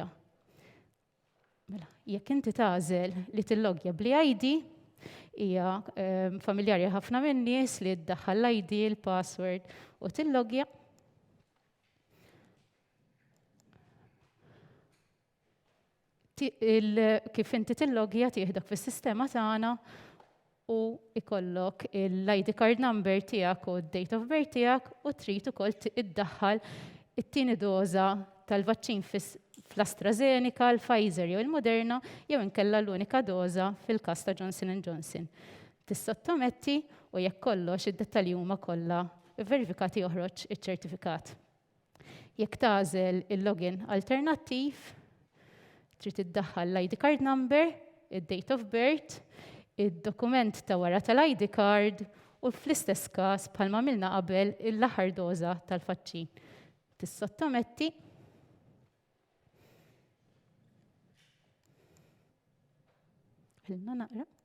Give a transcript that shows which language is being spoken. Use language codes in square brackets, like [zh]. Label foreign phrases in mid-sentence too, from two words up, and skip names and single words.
[mt] Mela, jekk inti tagħżel li tillogja bl-ID hija familjari ħafna min-nies li ddaħħal l-ID, il-password u tillogja. Kif inti tillogja tieħdok fis-sistema tagħna u ikollok l- [en] ID card number [mt] tiegħek u d- [en] date of birth [mt] tiegħek u trid ukoll iddaħħal it-tieni doża tal-vaċċin fl-AstraZeneca, l-Pfizer jew il-Moderna jew inkella l-unika doża fil-każ ta' Johnson & Johnson. Tissottometti u jekk kollox id-dettalji huma kollha verifikati joħroġ iċ-ċertifikat. Jekk tagħżel il-login alternattiv, trid iddaħħal l- [en] ID card number, [mt] id- [en] date of birth, [mt] id-dokument ta' wara tal- [en] ID card [mt] u fl-istess każ bħalma milna qabel l-aħħar doża tal-vaċċin. Tissottometti. Ħilna naqra.